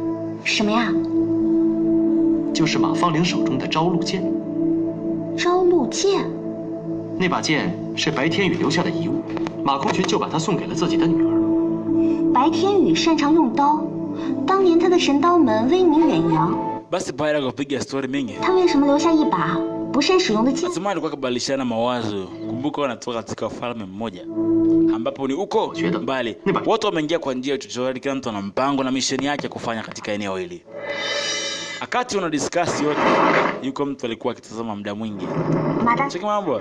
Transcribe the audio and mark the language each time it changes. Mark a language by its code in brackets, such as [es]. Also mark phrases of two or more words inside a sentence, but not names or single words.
[zh] 什么呀？就是马芳玲手中的朝露剑。朝露剑，那把剑是白天宇留下的遗物，马空群就把它送给了自己的女儿。白天宇擅长用刀，当年他的神刀门威名远扬。 [sw] Basi baada ya kupiga story mingi, [zh] 他为什么留下一把不善使用的剑。 [sw] Nasema alikuwa kubadilishana mawazo. Kumbuka wanatoka katika ufalme mmoja ambapo ni uko mbali. Watu wameingia kwa njia ya uchochole, kila mtu ana mpango na misheni yake kufanya katika eneo hili. Akati wana discuss yote, yuko mtu alikuwa akitazama muda mwingi. Cheki mambo.